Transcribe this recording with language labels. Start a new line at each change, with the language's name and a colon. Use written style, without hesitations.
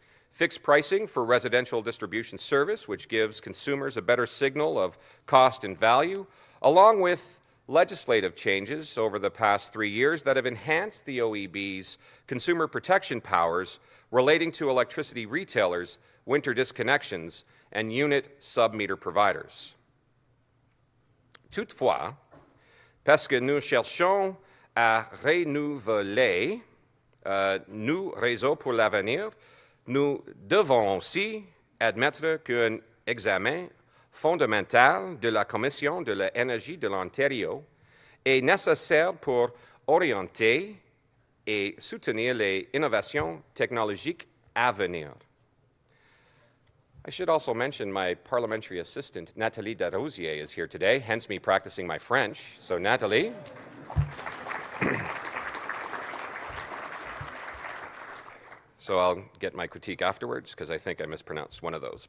English: fixed pricing for residential distribution service, which gives consumers a better signal of cost and value, along with legislative changes over the past 3 years that have enhanced the OEB's consumer protection powers relating to electricity retailers, winter disconnections, and unit sub-meter providers.
French: Toutefois, parce que nous cherchons à renouveler nos réseaux pour l'avenir, nous devons aussi admettre qu'un examen fondamental de la Commission de l'énergie de l'Ontario est nécessaire pour orienter et soutenir les innovations technologiques à venir.
English: I should also mention my parliamentary assistant, Nathalie Darosier, is here today, hence me practicing my French. So, Nathalie. So I'll get my critique afterwards because I think I mispronounced one of those.